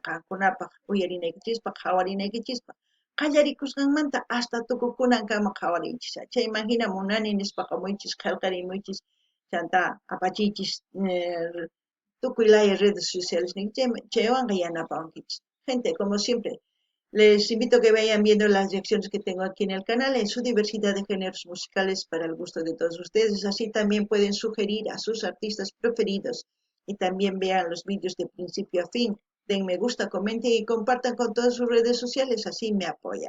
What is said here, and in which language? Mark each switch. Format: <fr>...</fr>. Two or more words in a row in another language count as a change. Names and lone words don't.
<qu>qankunapaq uyarinaykichispa qhawarinaykichispa qallarikusqanmanta hasta tukukunankama qhawarinchisa chayman hina munani nispa hamuychis qillqarimuychis chanta apachiychis tukuy laya</qu> <es>redes sociales</es> <qu>chaywanqa yanapawankichis</qu> <es>gente como siempre les invito a que vayan viendo las reacciones que tengo aquí en el canal en su diversidad de géneros musicales para el gusto de todos ustedes. Así también pueden sugerir a sus artistas preferidos y también vean los vídeos de principio a fin. Den me gusta, comenten y compartan con todas sus redes sociales, así me apoyan.</es>